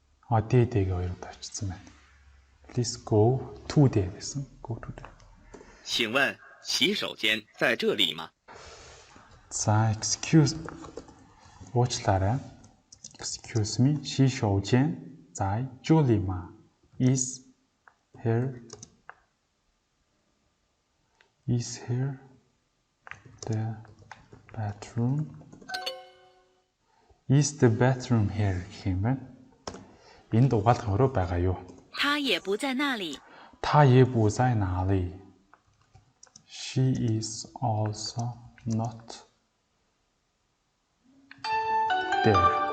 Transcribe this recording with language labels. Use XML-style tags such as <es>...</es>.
<mn>Дээгээ хоёр удаа авчирсан байна.</mn> <en>Please go to the</en> <mn>гэсэн.</mn> <en>Go to the.</en> <zh>请问洗手间在这里吗？</zh> <en>За excuse.</en> <mn>уучлаарай.</mn> <en>Excuse me.</en> <zh>洗手间在这里吗?</zh> <en>Is here the bathroom? Is the bathroom here</en> <mn>гэх юм байна. Энд угаалгах өрөө байгаа юу?</mn> <zh>他也不在那里。他也不在哪里.</zh> <en>She is also not there.</en>